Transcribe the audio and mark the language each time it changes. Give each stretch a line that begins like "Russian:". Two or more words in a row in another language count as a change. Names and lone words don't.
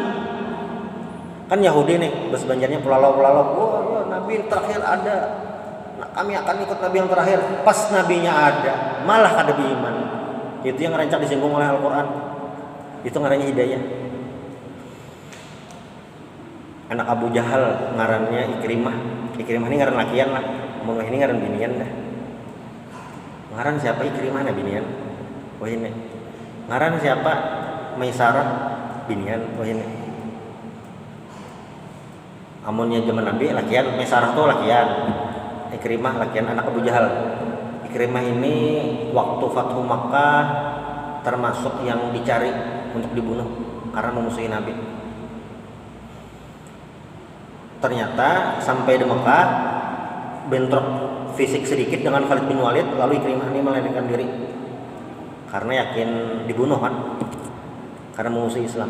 Banjar: Kan Yahudi nih, bersebanjarnya pulalau-pulalau, oh ya, Nabi terakhir ada, nah, kami akan ikut Nabi yang terakhir. Pas Nabinya ada, malah kada beriman. Itu yang rancak disinggung oleh Al-Quran. Itu ngarannya hidayah. Anak Abu Jahal ngarannya Ikrimah. Ikrimah ini ngaran lakian lah, Munuh ini ngaran binian dah. Ngaran siapa Ikrimah na binian? Wah ini. Ngaran siapa Maisarah binian? Wah ini. Amunnya zaman Nabi lakian, Maisarah tuh lakian, Ikrimah lakian anak Abu Jahal.
Indonesian: Ikrimah ini waktu Fathu Makkah termasuk yang dicari untuk dibunuh karena memusuhi Nabi. Ternyata sampai di Mekah bentrok fisik sedikit dengan Khalid bin Walid, lalu Ikrimah ini melarikan diri karena yakin dibunuh kan, karena memusuhi Islam.